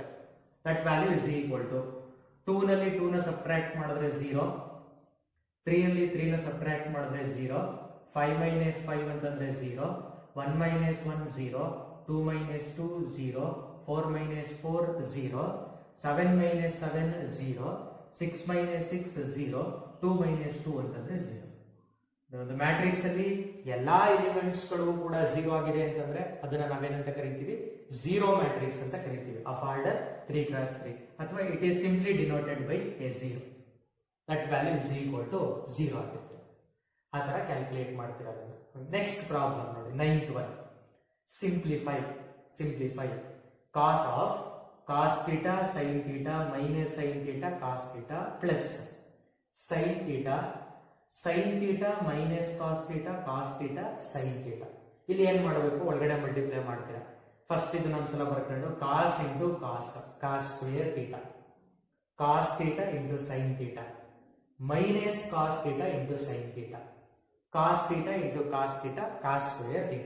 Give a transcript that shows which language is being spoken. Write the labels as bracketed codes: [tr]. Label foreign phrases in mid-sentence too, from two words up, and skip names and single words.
[en] that value is equal to [kn] 2 ನಲ್ಲಿ 2 ನ ಸಬ್ಟ್ರಾಕ್ಟ್ ಮಾಡಿದ್ರೆ 0, 3 ನಲ್ಲಿ 3 ನ ಸಬ್ಟ್ರಾಕ್ಟ್ ಮಾಡಿದ್ರೆ 0, 5 minus 5 ಅಂತಂದ್ರೆ 0, 1 minus 1 0, 2 minus 2 0, 4 minus 4 0, 7 minus 7 0, 6 minus 6 0, 2 minus 2 ಅಂತಂದ್ರೆ 0. ಒಂದು ಮ್ಯಾಟ್ರಿಕ್ಸ್ ಅಲ್ಲಿ ಎಲ್ಲಾ ಎಲಿಮೆಂಟ್ಸ್ ಗಳು ಕೂಡ 0 ಆಗಿದೆ ಅಂತಂದ್ರೆ ಅದನ್ನ ನಾವೇನಂತ ಕರಿತೀವಿ, [en] zero matrix [kn] ಅಂತ ಕರಿತೀವಿ. [en] of order 3 x 3, ಅಥವಾ it is simply denoted by a 0. that value is equal to [kn] 0 ಆಗುತ್ತೆ. ಆ ತರ ಕ್ಯಾಲ್ಕುಲೇಟ್ ಮಾಡ್ತೀರಾ ಅದನ್ನ. [en] next problem [kn] ನೋಡಿ 9th one. [en] ಸಿಂಪ್ಲಿಫೈ cos of cos theta sin theta minus sin theta cos theta plus sin theta minus cos theta sin theta. [kn] ಇಲ್ಲಿ ಏನ್ ಮಾಡಬೇಕು, ಒಳಗಡೆ ಮಲ್ಟಿಪ್ಲೈ ಮಾಡ್ತೀರಾ. ಫಸ್ಟ್ ಇದನ್ನ ಒಂದ್ಸಲ ಬರ್ಕೊಂಡು [en] cos into cos, cos square theta, cos theta into sin theta, minus cos theta into sin theta, cos theta into cos theta, cos square theta.